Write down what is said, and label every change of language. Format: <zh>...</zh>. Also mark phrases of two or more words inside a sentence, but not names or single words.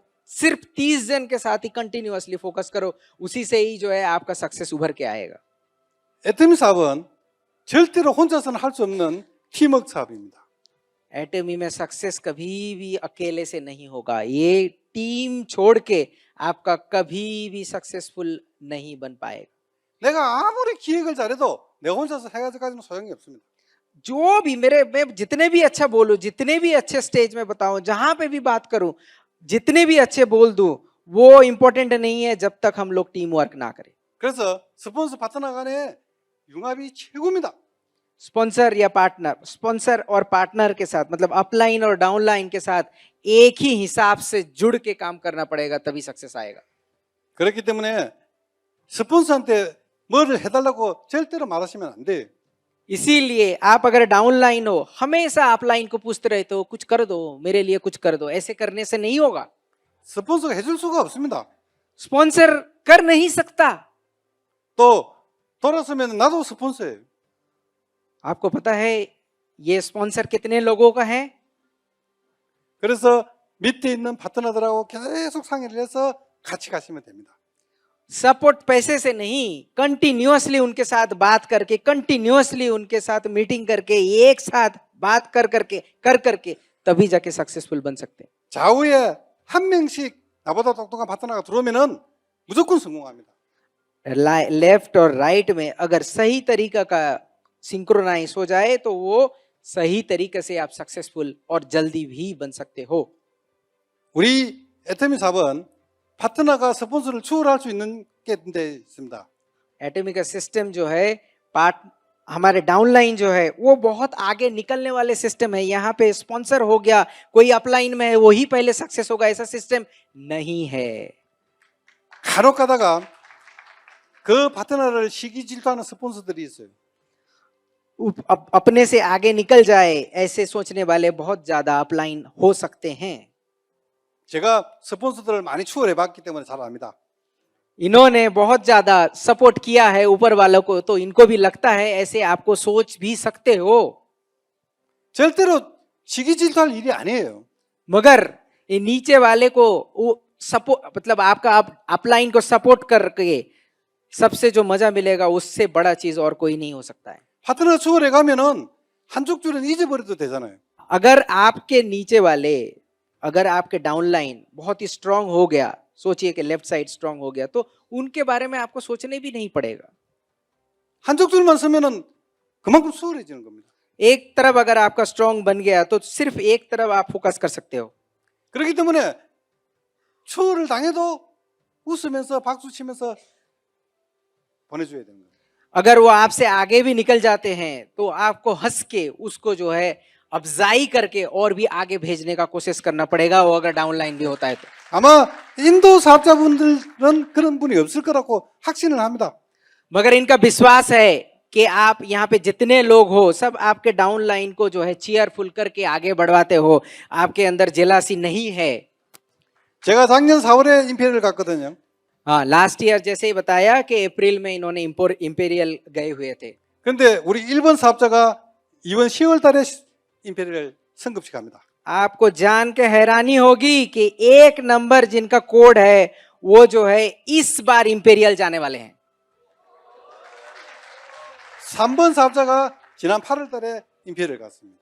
<hi>सिर्फ 30 जन के साथ ही</hi> <en>continuously focus</en> <hi>करो, उसी से ही जो है आपका सक्सेस उभर के आएगा.</hi> <ko>애터미 사업은 절대로 혼자서는 할 수 없는 팀워크 사업입니다.</ko> <hi>एटमी में सक्सेस कभी भी अकेले से नहीं होगा. ये टीम छोड़ के आपका कभी भी सक्सेसफुल नहीं बन पाएगा.</hi> <ko>내가 아무리 기획을 잘해도 내 혼자서 해가지고는 소용이 없습니다.</ko> <hi>जो भी मैं जितने भी अच्छा बोलूं, जितने भी अच्छे स्टेज में बताऊं, जहां पे भी बात करूं, जितने भी अच्छे बोल दूं, वो इंपॉर्टेंट नहीं है जब तक हम लोग</hi> <en>team work</en> <hi>ना करें.</hi> <ko>그래서 스폰서 파트너 간의 융합이 최고입니다.</ko> <hi>स्पॉन्सर या पार्टनर, स्पॉन्सर और पार्टनर के साथ मतलब अपलाइन और डाउनलाइन के साथ एक ही हिसाब से जुड़ के काम करना पड़ेगा, तभी सक्सेस आएगा.</hi> <ko>그렇기 때문에 스폰서한테 뭐를 해달라고 절대로 말하시면 안 돼요.</ko> <hi>इसीलिए आप अगर डाउनलाइन हो, हमेशा अपलाइन को पूछते रहते हो कुछ कर दो, मेरे लिए कुछ कर दो. ऐसे करने से नहीं होगा.</hi> <ko>스폰서가 해줄 수가 없습니다.</ko> <hi>स्पॉन्सर कर नहीं सकता.</hi> <ko>또 돌아서면 나도 스폰서예요.</ko> <hi>आपको पता है ये स्पॉन्सर कितने लोगों का है?</hi> <ko>그래서 밑에 있는 파트너들하고 계속 상의를 해서 같이 가시면 됩니다.</ko> <hi>सपोर्ट पैसे से नहीं, कंटिन्यूअसली उनके साथ बात करके, कंटिन्यूअसली उनके साथ मीटिंग करके, एक साथ बात कर करके तभी जाके सक्सेसफुल बन सकते हैं.</hi> <ko>좌우에 한 명씩 나보다 똑똑한 파트너가 들어오면은 무조건 성공합니다.</ko> <hi>लेफ्ट और राइट में अगर सही तरीका का सिंक्रोनाइज हो जाए तो वो सही तरीके से आप सक्सेसफुल और जल्दी भी बन सकते हो.</hi> <ko>우리 애터미 사업은 파트너가 스폰서를 추월할 수 있는 게 있습니다.</ko> <hi>एटमी का सिस्टम जो है हमारे डाउनलाइन जो है वो बहुत आगे निकलने वाले सिस्टम है. यहाँ पे स्पॉन्सर हो गया, कोई अपलाइन में है, वही पहले सक्सेस होगा, ऐसा सिस्टम नहीं है.</hi> <ko>간혹 가다가 그 파트너를 시기 질투하는 스폰서들이 있어요.</ko> <hi>अपने से आगे निकल जाए, ऐसे सोचने वाले बहुत ज्यादा अपलाइन हो सकते हैं।</hi> <ko>제가 스폰서들을 많이 추월해 봤기 때문에 잘 압니다.</ko> <hi>इन्होंने बहुत ज्यादा सपोर्ट किया है ऊपर वालों को, तो इनको भी लगता है ऐसे आपको सोच भी सकते हो।</hi> <ko>절대로 시기 질투할 일이 아니에요.</ko> <hi>मगर ये नीचे वाले को वो सपोर्ट, मतलब आपका अपलाइन को सपोर्ट करके सबसे जो मजा मिलेगा उससे बड़ा चीज और कोई नहीं हो सकता है।</hi> <ko>파트너 추월해 가면은 한쪽 줄은 잊어버려도 되잖아요.</ko> <hi>अगर आपके नीचे वाले, अगर आपके डाउनलाइन बहुत ही स्ट्रांग हो गया, सोचिए कि</hi> <en>left side strong</en> <hi>हो गया, तो उनके बारे में आपको सोचने भी नहीं पड़ेगा।</hi> <ko>한쪽 줄만 서면은 그만큼 수월해지는 겁니다.</ko> <hi>एक तरफ अगर आपका स्ट्रांग बन गया तो सिर्फ एक तरफ आप फोकस कर सकते हो।</hi> <ko>그렇기 때문에 추월을 당해도 웃으면서 박수 치면서 보내줘야 되는 거예요.</ko> <hi>अगर वो आपसे आगे भी निकल जाते हैं तो आपको हंस के उसको जो है अफजाई करके और भी आगे भेजने का कोशिश करना पड़ेगा, वो अगर डाउनलाइन भी होता है तो।</hi> <ko>아마 인도 사업자분들은 그런 분이 없을 거라고 확신을 합니다.</ko> <hi>मगर इनका विश्वास है कि आप यहाँ पे जितने लोग हो सब आपके डाउनलाइन को जो है चीयरफुल करके आगे बढ़वाते हो, आपके अंदर जेलासी नहीं है।</hi> <ko>제가 작년 4월에 임페리얼 갔거든요.</ko> <hi>हाँ,</hi> <en>last year</en> <hi>जैसे ही बताया कि अप्रैल में इन्होंने इंपेरियल गए हुए थे।</hi> <ko>근데 우리 일본 사업자가 이번 10월 달에 임페리얼 성급식 합니다.</ko> <hi>आपको जान के हैरानी होगी कि एक नंबर जिनका कोड है वो जो है इस बार इंपेरियल जाने वाले हैं।</hi> <ko>3번 사업자가 지난 8월 달에 임페리얼 갔습니다.</ko>